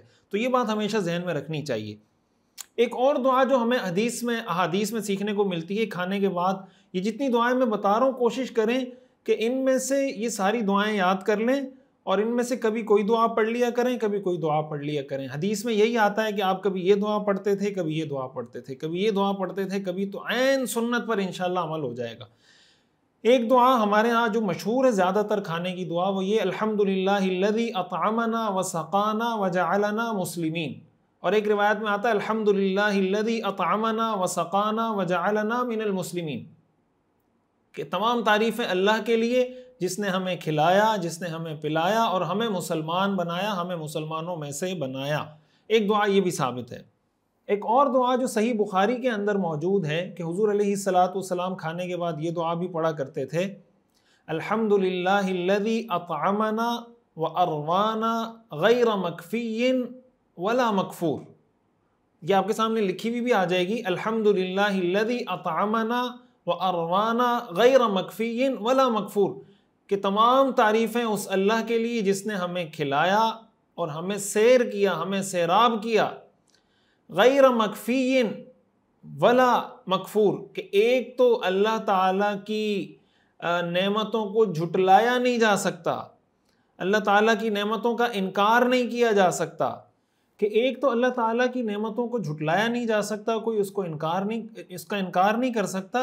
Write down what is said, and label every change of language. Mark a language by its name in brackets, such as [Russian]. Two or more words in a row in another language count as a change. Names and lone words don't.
[Urdu] تو یہ بات ہمیشہ ذہن میں رکھنی چاہیے۔ ایک اور دعا جو ہمیں احادیث میں سیکھنے کو ملتی ہے کھانے کے بعد، یہ جتنی دعائیں میں بتا رہا ہوں کوشش کریں کہ ان میں سے یہ ساری دعائیں یاد کر لیں، اور ان میں سے کبھی کوئی دعا پڑھ لیا کریں، کبھی کوئی دعا پڑھ لیا کریں. حدیث میں یہی آتا ہے کہ آپ کبھی یہ دعا پڑھتے تھے، کبھی یہ دعا پڑھتے تھے، کبھی یہ دعا پڑھتے تھے، کبھی، تو عین سنت پر ان شاء اللہ عمل ہو جائے گا. ایک دعا ہمارے یہاں جو مشہور ہے زیادہ تر کھانے کی دعا، وہ یہ [Arabic] الحمد لله الذي أطعمنا وسقانا وجعلنا مسلمين. [Urdu] اور ایک روایت میں آتا ہے [Arabic] الحمد لله الذي أطعمنا وسقانا وجعلنا من المسلمين, [Urdu] کہ تمام تعریفیں اللہ کے لیے جس نے ہمیں کھلایا، جس نے ہمیں پلایا اور ہمیں مسلمان بنایا، ہمیں مسلمانوں میں سے بنایا. ایک دعا یہ بھی ثابت ہے۔ ایک اور دعا جو صحیح بخاری کے اندر موجود ہے کہ حضور [Arabic] عليه الصلاة والسلام [Urdu] کھانے کے بعد یہ دعا بھی پڑھا کرتے تھے, [Arabic] الحمد لله الذي أطعمنا وأروانا غير مكفي ولا مكفور. [Urdu] یہ آپ کے سامنے لکھی ہوئی بھی آ جائے گی, [Arabic] الحمد لله الذي أطعمنا وأروانا غير مكفي ولا مكفور, [Urdu] کہ تمام تعریفیں اس اللہ کے لیے جس نے ہمیں کھلایا اور ہمیں سیر کیا، ہمیں سیراب کیا, [Arabic] غير مكفي ولا مكفور, [Urdu] کہ ایک تو اللہ تعالیٰ کی نعمتوں کو جھٹلایا نہیں جا سکتا، اللہ تعالیٰ کی نعمتوں کا انکار نہیں کیا جا سکتا، کہ ایک تو اللہ تعالیٰ کی نعمتوں کو جھٹلایا نہیں جا سکتا، کوئی اس کا انکار نہیں کر سکتا.